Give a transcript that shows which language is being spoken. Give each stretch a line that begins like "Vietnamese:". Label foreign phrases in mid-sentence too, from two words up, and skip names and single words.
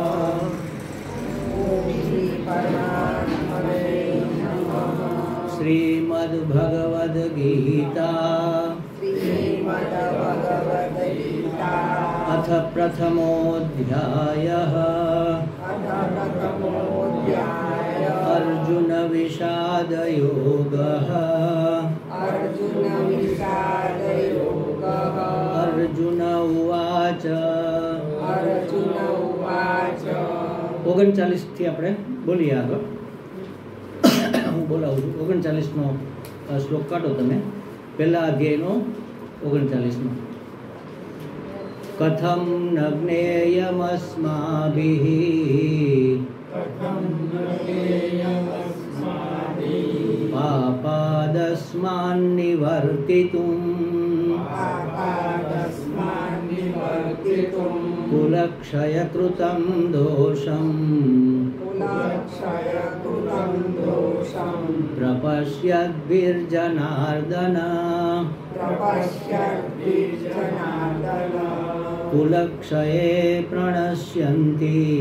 Sanskrit: श्रीमद्भगवद्गीता अथ प्रथमोऽध्यायः अर्जुन विषादयोगः। अर्जुन उवाच
Gujarati: 39 થી આપણે બોલીએ આગળ. હું બોલાવું છું. 39નો શ્લોક કાઢો તમે. પહેલા અધ્યાયનો 39નો.
Sanskrit: कथं न ज्ञेयमस्माभिः પાપાદસ્માન્નિવર્તિતું कुलक्षयकृतं दोषं प्रपश्यद्भिर्जनार्दन कुलक्षये प्रणश्यन्ति